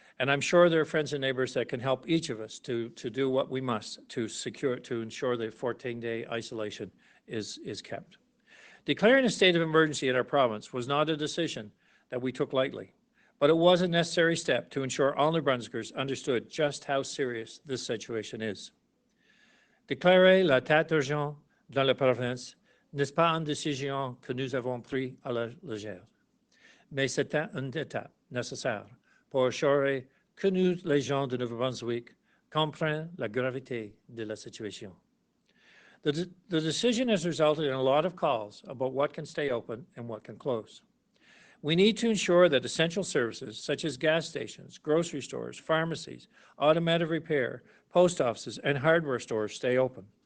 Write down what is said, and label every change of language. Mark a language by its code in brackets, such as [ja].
[en] And I'm sure there are friends and neighbors that can help each of us to do what we must to ensure that 14-day isolation is kept. Declaring a state of emergency in our province was not a decision that we took lightly, but it was a necessary step to ensure all New Brunswickers understood just how serious this situation is. [fr] Déclarer l'état d'urgence dans la province n'est pas une décision que nous avons prise à la légère, mais c'était une étape nécessaire pour assurer que nous, les gens de Nouveau-Brunswick, comprennent la gravité de la situation. [en] The decision has resulted in a lot of calls about what can stay open and what can close. We need to ensure that essential services such as gas stations, grocery stores, pharmacies, automotive repair, post offices, and hardware stores stay open.